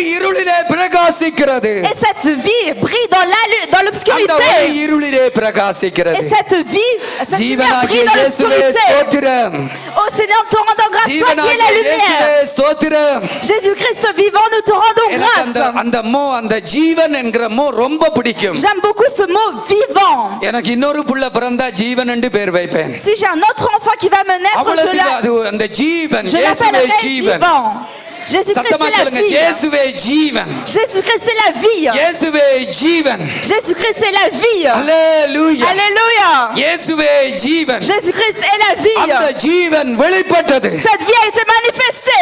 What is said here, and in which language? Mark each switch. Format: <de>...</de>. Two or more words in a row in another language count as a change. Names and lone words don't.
<fr>Et cette vie brille dans l'obscurité. Et cette vie lumière brille dans l'obscurité. Oh Seigneur, nous te rendons grâce, toi qui es la lumière. Jésus-Christ vivant, nous te rendons grâce.</fr> <ta>அந்த ஜீவன் என்கிற மோ ரொம்ப பிடிக்கும்.</ta> <fr>J'aime beaucoup ce mot vivant.</fr> <ta>எனக்கு இன்னொரு புள்ள பிறந்தா ஜீவன் என்று பேர் வைப்பேன்.</ta> <fr>Si j'ai un autre enfant qui va me naître,</fr> <ta>அந்த ஜீவன்</ta> <fr>je l'appellerai vivant. Jésus-Christ c'est la vie. Jésus-Christ c'est la vie. Jésus-Christ c'est la vie. Alléluia. Alléluia. Jésus-Christ est la vie. Cette vie a été manifestée.</fr>